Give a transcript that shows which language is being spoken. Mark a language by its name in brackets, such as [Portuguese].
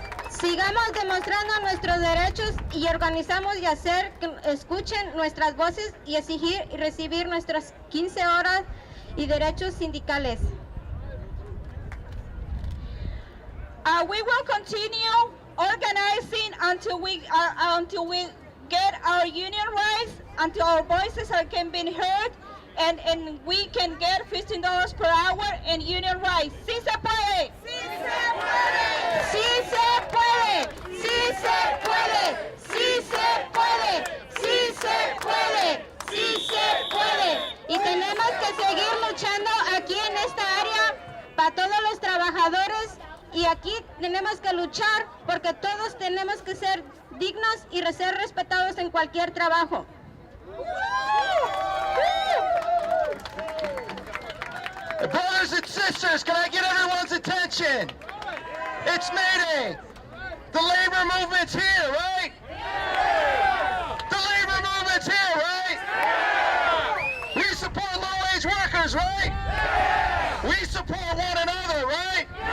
[Spanish] Sigamos demostrando nuestros derechos y organizamos y hacer que escuchen nuestras voces y exigir y recibir nuestras 15 horas y derechos sindicales. [English] We will continue organizing until we get our union rights, until our voices can be heard, and we can get $15 per hour and union rights. [Spanish] ¡Sí se puede! ¡Sí se puede! ¡Sí se puede! ¡Sí se puede! ¡Sí se puede! ¡Sí se puede! ¡Sí se puede! Y tenemos que seguir luchando aquí en esta área para todos los trabajadores, y aquí tenemos que luchar porque todos tenemos que ser dignos y ser respetados en cualquier trabajo. [English] Brothers and sisters, can I get everyone's attention? It's May Day. The labor movement's here, right? The labor movement's here, right? We support low-wage workers, right? We support one another, right?